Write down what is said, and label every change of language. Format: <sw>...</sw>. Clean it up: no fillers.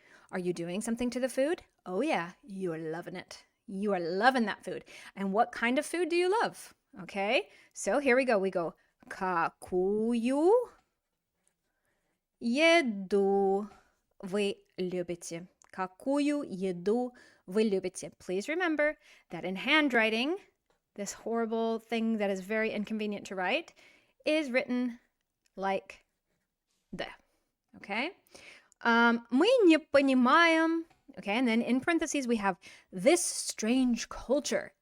<en>Are you doing something to the food? Oh yeah, you're loving it. You are loving that food. And what kind of food do you love? Okay, so here we go. We go,</en> <ru>какую еду вы любите? Какую еду вы любите?</ru> <en>Please remember that in handwriting, this horrible thing that is very inconvenient to write is written like the.</en> <ru>Okay? Мы не понимаем.</ru> <en>Okay, and then in parentheses we have this strange culture.</en>